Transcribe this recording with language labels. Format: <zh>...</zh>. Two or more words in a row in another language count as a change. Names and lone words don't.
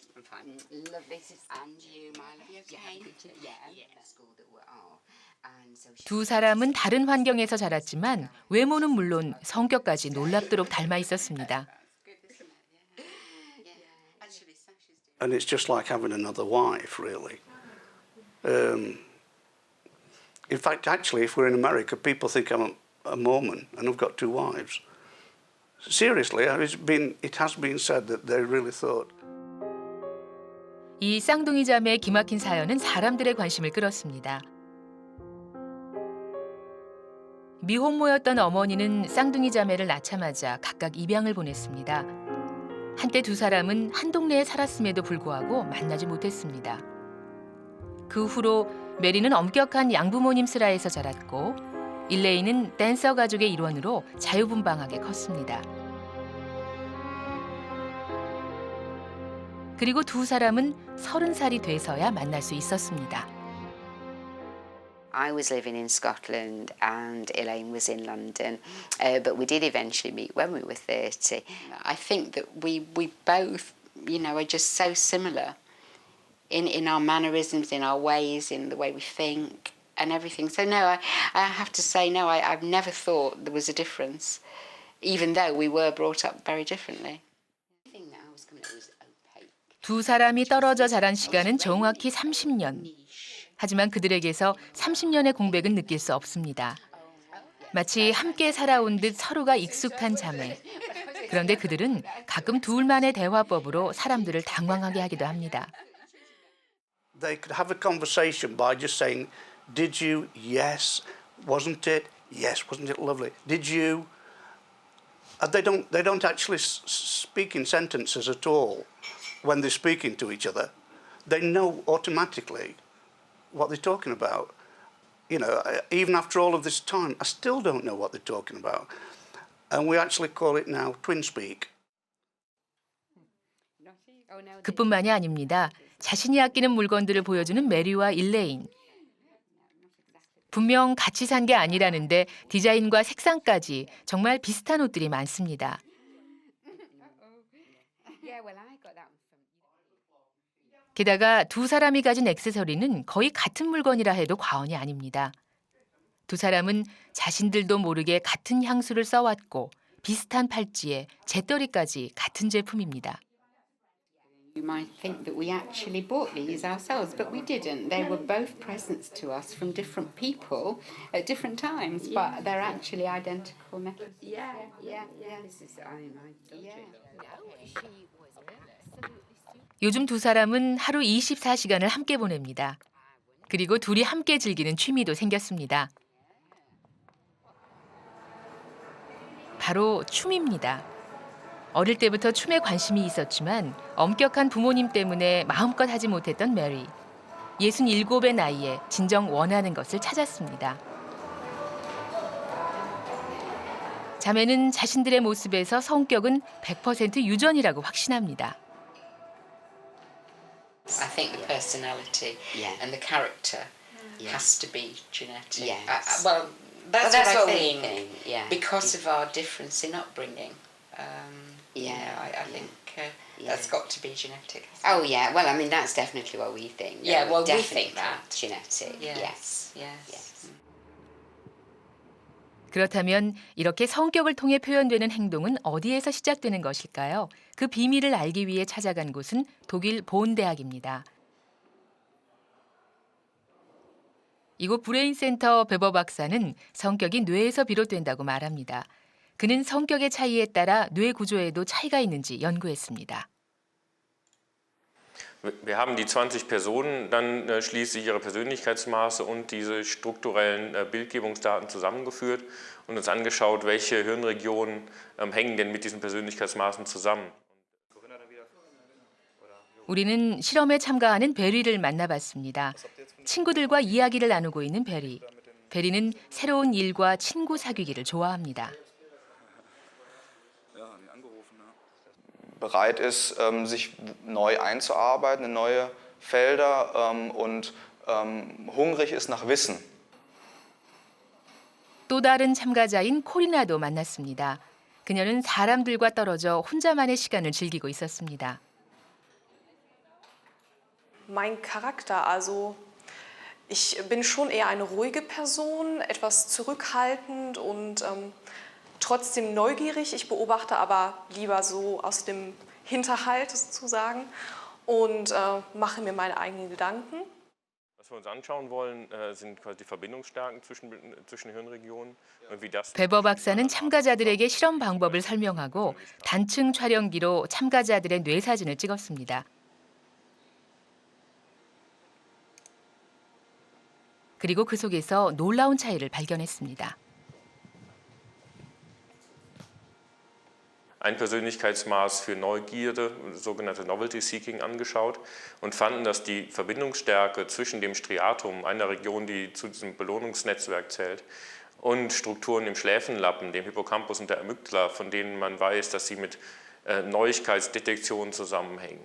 <ko>두 사람은 다른 환경에서 자랐지만 외모는 물론 성격까지 놀랍도록 닮아 있었습니다.</ko> <en>And it's just like having another wife, really. In fact, actually, if we're in America, people think I'm a Mormon and I've got 2 wives. Seriously, it has been said that they really thought.</en> <ko>이 쌍둥이 자매의 기막힌 사연은 사람들의 관심을 끌었습니다. 미혼모였던 어머니는 쌍둥이 자매를 낳자마자 각각 입양을 보냈습니다. 한때 두 사람은 한 동네에 살았음에도 불구하고 만나지 못했습니다. 그 후로 메리는 엄격한 양부모님 슬하에서 자랐고 일레이는 댄서 가족의 일원으로 자유분방하게 컸습니다. 그리고 두 사람은 30살이 돼서야 만날 수 있었습니다.</ko> <en>I was living in Scotland and Elaine was in London, but we did eventually meet when we were 30. I think that we both, are just so similar in our mannerisms, in our ways, in the way we think and everything. So no, I have to say no, I've never thought there was a difference, even though we were brought up very differently.</en> <ko>두 사람이 떨어져 자란 시간은 정확히 30년. 하지만 그들에게서 30년의 공백은 느낄 수 없습니다. 마치 함께 살아온 듯 서로가 익숙한 자매. 그런데 그들은 가끔 둘만의 대화법으로 사람들을 당황하게 하기도 합니다.</ko> <en>They could have a conversation by just saying, "Did you? Yes. Wasn't it? Yes. Wasn't it lovely? Did you?" They don't actually speak in sentences at all when they're speaking to each other. They know automatically what they're talking about. Even after all of this time, I still don't know what they're talking about. And we actually call it now twin speak.</en> <ko>그뿐만이 아닙니다. 자신이 아끼는 물건들을 보여주는 메리와 일레인. 분명 같이 산 게 아니라는데 디자인과 색상까지 정말 비슷한 옷들이 많습니다. 게다가 두 사람이 가진 액세서리는 거의 같은 물건이라 해도 과언이 아닙니다. 두 사람은 자신들도 모르게 같은 향수를 써왔고 비슷한 팔찌에 재떨이까지 같은 제품입니다.</ko> <en>You might think that we actually bought these ourselves, but we didn't. They were both presents to us from different people at different times, but they're actually identical necklaces. Yeah. This is,</en> <ko>요즘 두 사람은 하루 24시간을 함께 보냅니다. 그리고 둘이 함께 즐기는 취미도 생겼습니다. 바로 춤입니다. 어릴 때부터 춤에 관심이 있었지만 엄격한 부모님 때문에 마음껏 하지 못했던 메리. 67의 나이에 진정 원하는 것을 찾았습니다. 자매는 자신들의 모습에서 성격은 100% 유전이라고 확신합니다.</ko> <en>I think the personality and the character has to be genetic. Yes. Well, that's what I think. Yeah. Because of our difference in upbringing. I think that's got to be genetic. Oh yeah. Well, I mean that's definitely what we think. Yeah. Well, we definitely think that. genetic. Yes.</en> <ko>그렇다면 이렇게 성격을 통해 표현되는 행동은 어디에서 시작되는 것일까요? 그 비밀을 알기 위해 찾아간 곳은 독일 본 대학입니다. 이곳 브레인 센터 베버 박사는 성격이 뇌에서 비롯된다고 말합니다. 그는 성격의 차이에 따라 뇌 구조에도 차이가 있는지 연구했습니다.</ko> <de>Wir haben die 20 Personen dann schließlich ihre Persönlichkeitsmaße und diese strukturellen Bildgebungsdaten zusammengeführt und uns angeschaut, welche Hirnregionen hängen denn mit diesen Persönlichkeitsmaßen zusammen.</de> <ko>우리는 실험에 참가하는 베리를 만나봤습니다. 친구들과 이야기를 나누고 있는 베리. 베리는 새로운 일과 친구 사귀기를 좋아합니다.</ko> <de>bereit ist, sich neu einzuarbeiten in neue Felder und hungrig ist nach Wissen.</de> <ko>또 다른 참가자인 코리나도 만났습니다. 그녀는 사람들과 떨어져 혼자만의 시간을 즐기고 있었습니다.</ko> <de>mein Charakter. Also ich bin schon eher eine ruhige Person, etwas zurückhaltend und trotzdem neugierig. Ich beobachte aber lieber so aus dem Hinterhalt sozusagen und mache mir meine eigenen Gedanken. Was wir uns anschauen wollen, sind quasi die Verbindungsstärken zwischen Hirnregionen und wie das.</de> <ko>베버 박사는 참가자들에게 실험 방법을 설명하고 단층 촬영기로 참가자들의 뇌 사진을 찍었습니다. 그리고 그 속에서 놀라운 차이를 발견했습니다.</ko> <de>Ein Persönlichkeitsmaß für Neugierde, sogenannte</de> <en>Novelty Seeking,</en> <de>angeschaut und fanden, dass die Verbindungsstärke zwischen dem Striatum, einer Region, die zu diesem Belohnungsnetzwerk zählt, und Strukturen im Schläfenlappen, dem Hippocampus und der Amygdala, von denen man weiß, dass sie mit Neuigkeitsdetektion zusammenhängen.</de>